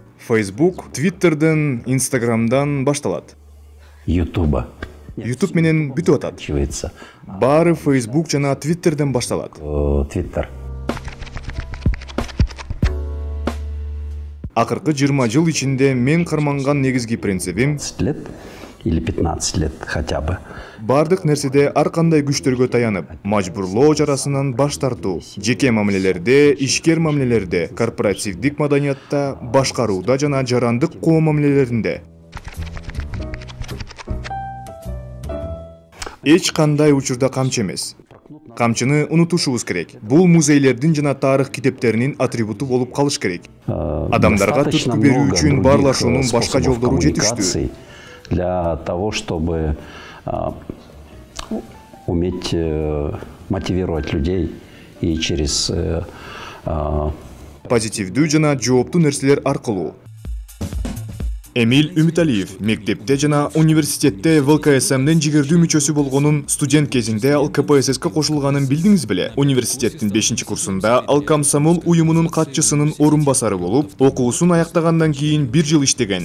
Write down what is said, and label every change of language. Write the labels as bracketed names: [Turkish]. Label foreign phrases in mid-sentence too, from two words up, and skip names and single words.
[Kyrgyz] Facebook Twitter'dan, Instagram'dan башталат. Ютуба. YouTube менен бүтүп атат. Чивается. Баары Facebook жана Twitter'дан башталат. Твиттер. Акыркы 20 жыл ичинде мен карманган негизги принцибим [Russian] 15 лет или 15 лет хотя бы. [Kyrgyz] бардык нерседе ар кандай күчтөргө таянып, мажбурлоо жарасынан баш тартуу, жеке мамилелерде, ишкер мамилелерде, корпоративдик маданиятта, башкарууда жана жарандык коом мамилелеринде эч кандай учурда камчы эмес. Камчыны унутушубуз керек. Бул музейлердин жана тарых китептеринин атрибуту болуп калыш керек. Адамдарга түрткү берүү үчүн баарлашуунун башка жолдору жетиштүү. [Russian] Для того, чтобы уметь мотивировать людей и через [Kyrgyz] позитивдүү жана жооптуу нерселер аркылуу. Эмиль Үмүталиев мектепте жана университетте ВЛКСМдин жигердүү мүчөсү болгонун, студент кезинде ал КПССке кошулганын билдиңиз беле? Университеттин 5-курсунда ал комсомол уюмунун катчысынын орун басары болуп, окуусун аяктагандан кийин 1 жыл иштеген.